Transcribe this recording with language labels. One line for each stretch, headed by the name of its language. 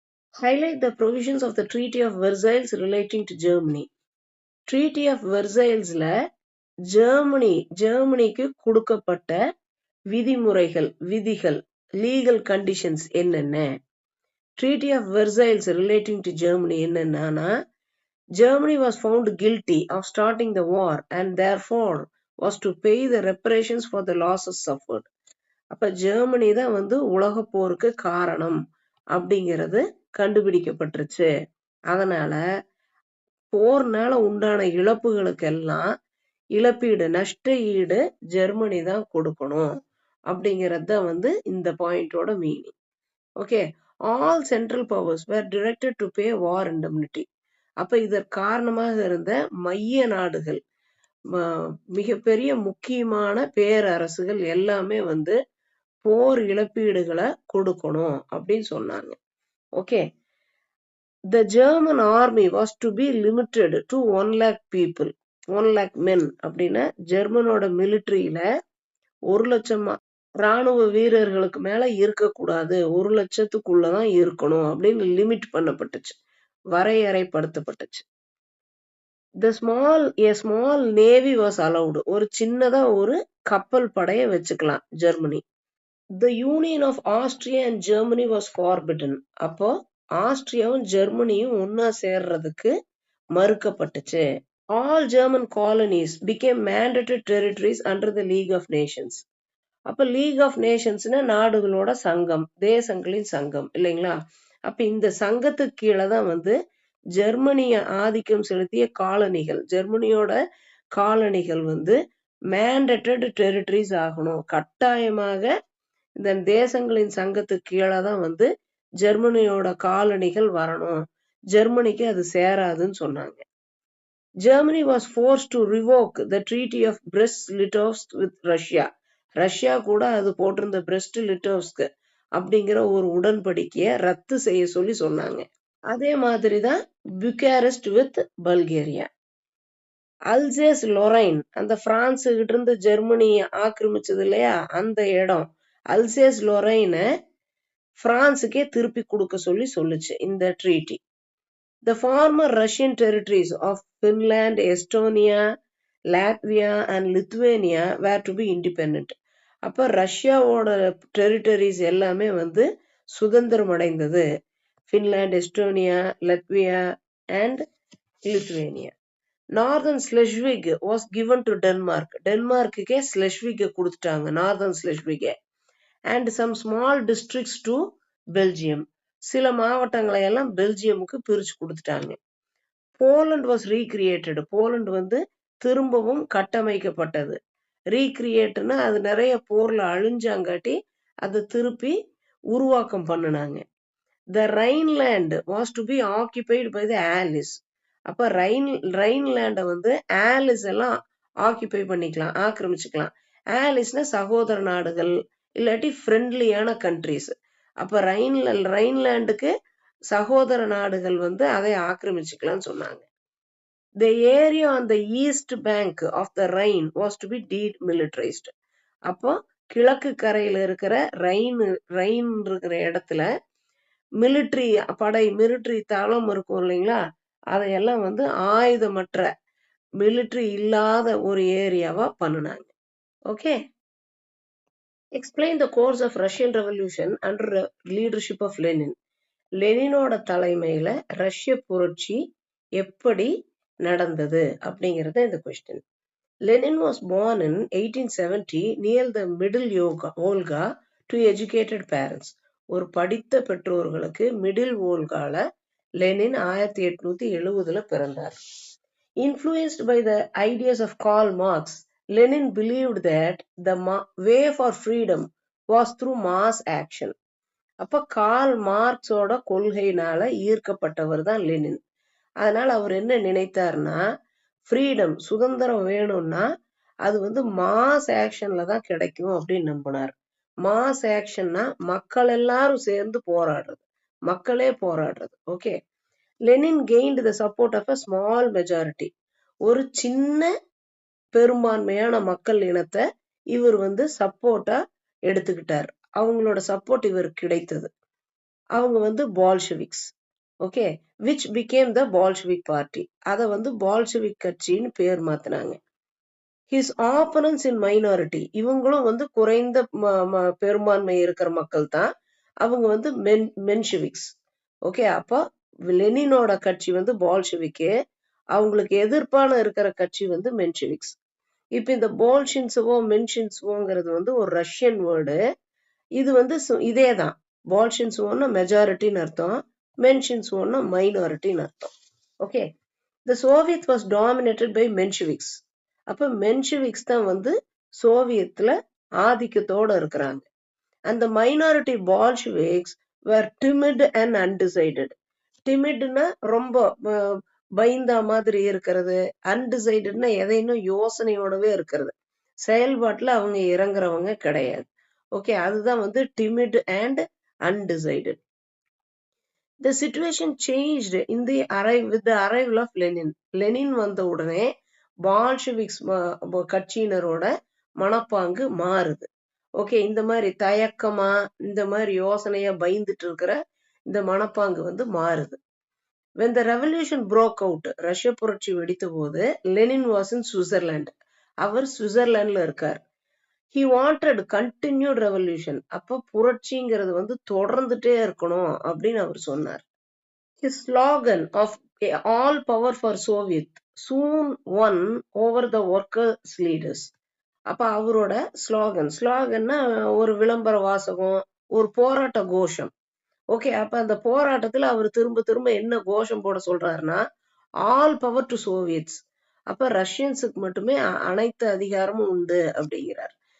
English: Highlight the provisions of the Treaty of Versailles relating to Germany.
Tamil: Treaty of Versaillesல ஜெர்மனிக்கு கொடுக்கப்பட்ட விதிமுறைகள், விதிகள், legal conditions என்னென்ன?
English: Treaty of Versailles relating to Germany
Tamil: என்னன்னா,
English: Germany was found guilty of starting the war and therefore was to pay the reparations for the losses suffered.
Tamil: அப்ப Germany தான் வந்து உலக போருக்கு காரணம் அப்படிங்கிறது கண்டுபிடிக்கப்பட்டுருச்சு. அதனால போர்னால உண்டான இழப்புகளுக்கெல்லாம் இழப்பீடு, நஷ்ட ஈடு ஜெர்மனி தான் கொடுக்கணும் அப்படிங்கிறது தான் வந்து இந்த பாயிண்டோட meaning.
English: Okay, all central powers were directed to pay war indemnity.
Tamil: அப்ப இதற்கு காரணமாக இருந்த மைய நாடுகள், மிகப்பெரிய முக்கியமான பேரரசுகள் எல்லாமே வந்து போர் இழப்பீடுகளை கொடுக்கணும் அப்படின்னு சொன்னாங்க.
English: Okay, the German army was to be limited to 1 lakh people, 1 lakh men.
Tamil: அப்படின்னா ஜெர்மனோட மிலிட்டரியில 1 லட்சம் ராணுவ வீரர்களுக்கு மேல இருக்கக்கூடாது, 1 லட்சத்துக்குள்ளதான் இருக்கணும் அப்படின்னு limit பண்ணப்பட்டுச்சு, வரையறைப்படுத்தப்பட்டுச்சு.
English: A small navy was allowed.
Tamil: ஒரு சின்னதா ஒரு கப்பல் படைய வச்சுக்கலாம் Germany.
English: The union of Austria and Germany was forbidden.
Tamil: அப்போ ஆஸ்திரியாவும் ஜெர்மனியும் ஒன்னா சேர்றதுக்கு மறுக்கப்பட்டுச்சு.
English: All German colonies became mandated territories under the League of Nations.
Tamil: அப்ப லீக் ஆஃப் நேஷன்ஸ்னா நாடுகளோட சங்கம், தேசங்களின் சங்கம் இல்லைங்களா? அப்ப இந்த சங்கத்துக்கு கீழே தான் வந்து ஜெர்மனிய ஆதிக்கம் செலுத்திய காலனிகள், ஜெர்மனியோட காலனிகள் வந்து மேண்டேட்டட் டெரிட்டரிஸ் ஆகணும், கட்டாயமாக இந்த தேசங்களின் சங்கத்துக்கு கீழே தான் வந்து ஜெர்மனியோட காலனிகள் வரணும், ஜெர்மனிக்கு அது சேராதுன்னு சொன்னாங்க.
English: Germany was forced to revoke the Treaty of Brest-Litovsk with Russia.
Tamil: Russia கூட அது போட்டிருந்த பிரெஸ்ட் லிட்டோவ்ஸ்க் அப்படிங்கிற ஒரு உடன்படிக்கையை ரத்து செய்ய சொல்லி சொன்னாங்க. அதே மாதிரிதான் Bucharest with Bulgaria. Alsace Lorraine, அந்த பிரான்ஸ் கிட்ட இருந்து ஜெர்மனியை ஆக்கிரமிச்சது இல்லையா, அந்த இடம் அல்சேஸ் லொரைனை பிரான்ஸுக்கே திருப்பி கொடுக்க சொல்லி சொல்லுச்சு இந்த treaty.
English: The former Russian territories of Finland, Estonia, Latvia and Lithuania were to be independent.
Tamil: அப்ப ரஷ்யாவோட டெரிட்டரிஸ் எல்லாமே வந்து சுதந்திரம் அடைந்தது. Finland, Estonia, Latvia and Lithuania.
English: Northern Schleswig was given to Denmark.
Tamil: டென்மார்க்குக்கே ஸ்லெஸ்விக்கை கொடுத்துட்டாங்க, northern ஸ்லெஸ்விக்கை.
English: And some small districts to Belgium.
Tamil: சில மாவட்டங்களை எல்லாம் பெல்ஜியமுக்கு பிரிச்சு கொடுத்துட்டாங்க.
English: Poland was recreated.
Tamil: போலண்ட் வந்து திரும்பவும் கட்டமைக்கப்பட்டது. ரீக்ரியேட்னா அது நிறைய போர்ல அழிஞ்சாங்காட்டி அதை திருப்பி உருவாக்கம் பண்ணினாங்க.
English: The Rhineland was to be occupied by the Allies.
Tamil: அப்ப ரைன்லேண்டை வந்து ஆலிஸ் எல்லாம் ஆக்கிபை பண்ணிக்கலாம், ஆக்கிரமிச்சுக்கலாம். ஆலிஸ்னா சகோதர நாடுகள் இல்லாட்டி ஃப்ரெண்ட்லியான கண்ட்ரிஸ். அப்ப ரைன்லேண்டுக்கு சகோதர நாடுகள் வந்து அதை ஆக்கிரமிச்சுக்கலாம்னு சொன்னாங்க.
English: The area on the east bank of the Rhine was to be demilitarized.
Tamil: அப்போ கிழக்கு கரையில இருக்கிற ரைன் இருக்கிற இடத்துல மிலிட்ரி தளம் இருக்கும் இல்லைங்களா, அதையெல்லாம் வந்து ஆயுதமற்ற மிலிட்ரி இல்லாத ஒரு ஏரியாவா பண்ணினாங்க.
English: Okay, explain the course of Russian revolution under leadership of Lenin.
Tamil: லெனினோட தலைமையில ரஷ்ய புரட்சி எப்படி நடந்தது அப்படிங்கறது இந்த question.
English: Lenin was born in 1870 near the middle Volga to educated parents.
Tamil: ஒரு படித்த பெற்றோர்களுக்கு மிடில் வோல்கால லெனின் 1870 பிறந்தார்.
English: Influenced by the ideas of Karl Marx, Lenin believed that the way for freedom was through mass action.
Tamil: அப்ப curl மார்க்ஸோட கொள்கையினால ஈர்க்கப்பட்டவர் தான் Lenin. அதனால அவர் என்ன நினைத்தார்னா, freedom, சுதந்திரம் வேணும்னா அது வந்து மாஸ் ஆக்ஷன்ல தான் கிடைக்கும் அப்படின்னு நம்பினார். மாஸ் ஆக்ஷன்னா மக்கள் எல்லாரும் சேர்ந்து போராடுறது, மக்களே போராடுறது.
English: Okay, Lenin gained the support of a small majority.
Tamil: ஒரு சின்ன பெரும்பான்மையான மக்கள் இனத்தை இவர் வந்து சப்போர்ட்டா எடுத்துக்கிட்டார். அவங்களோட சப்போர்ட் இவருக்கு கிடைத்தது. அவங்க வந்து Bolsheviks.
English: Okay, which became the Bolshevik party.
Tamil: அதை வந்து பால்ஷெவிக் கட்சின்னு பேர் மாத்தினாங்க.
English: His opponents in minority,
Tamil: இவங்களும் வந்து குறைந்த பெரும்பான்மை இருக்கிற மக்கள் தான், அவங்க வந்து மென்ஷெவிக்ஸ். ஓகே, அப்ப லெனினோட கட்சி வந்து பால்ஷெவிக்கு, அவங்களுக்கு எதிர்ப்பான இருக்கிற கட்சி வந்து மென்ஷெவிக்ஸ். இப்ப இந்த போல்ஷின்ஸுவோ மென்ஷின்ஸுவோங்கிறது வந்து ஒரு ரஷ்யன் வேர்டு. இது வந்து இதே தான். பால்ஷின்ஸுவோன்னா மெஜாரிட்டின்னு அர்த்தம், மென்ஷின்ஸுவோன்னா மைனாரிட்டின்னு அர்த்தம்.
English: Okay, the Soviet was dominated by Mensheviks.
Tamil: அப்ப மென்ஷெவிக்ஸ் தான் வந்து சோவியத்ல ஆதிக்கத்தோட இருக்கிறாங்க.
English: அந்த minority Bolsheviks were timid and undecided.
Tamil: டிமிட்னா ரொம்ப பயந்தா மாதிரி இருக்கிறது, அன்டிசைடட்னா எதையும் யோசனையோடவே இருக்கிறது, செயல்பாட்டுல அவங்க இறங்குறவங்க கிடையாது.
English: Okay, அதுதான் வந்து timid and undecided. The situation changed in the with the arrival of Lenin.
Tamil: Lenin வந்த உடனே பால்ஷெவிக்ஸ் கட்சியினரோட மனப்பாங்கு மாறுது. ஓகே, இந்த மாதிரி தயக்கமா, இந்த மாதிரி யோசனையா பயந்துட்டு இருக்கிற இந்த மனப்பாங்கு வந்து மாறுது.
English: When the revolution broke out,
Tamil: ரஷ்ய புரட்சி வெடித்த போது
English: Lenin was in Switzerland.
Tamil: அவர் சுவிட்சர்லாந்துல இருக்கார்.
English: He wanted continued revolution.
Tamil: அப்ப புரட்சிங்கிறது வந்து தொடர்ந்துட்டே இருக்கணும் அப்படின்னு அவர் சொன்னார்.
English: His slogan of all power for Soviet soon won over the workers leaders.
Tamil: அப்ப அவரோட ஸ்லோகன்னா ஒரு விளம்பர வாசகம், ஒரு போராட்ட கோஷம். ஓகே, அப்ப அந்த போராட்டத்துல அவர் திரும்ப திரும்ப என்ன கோஷம் போட சொல்றாருன்னா,
English: All power to Soviets.
Tamil: அப்ப ரஷ்யன்ஸுக்கு மட்டுமே அனைத்து அதிகாரமும் உண்டு அப்படிங்கிறார்.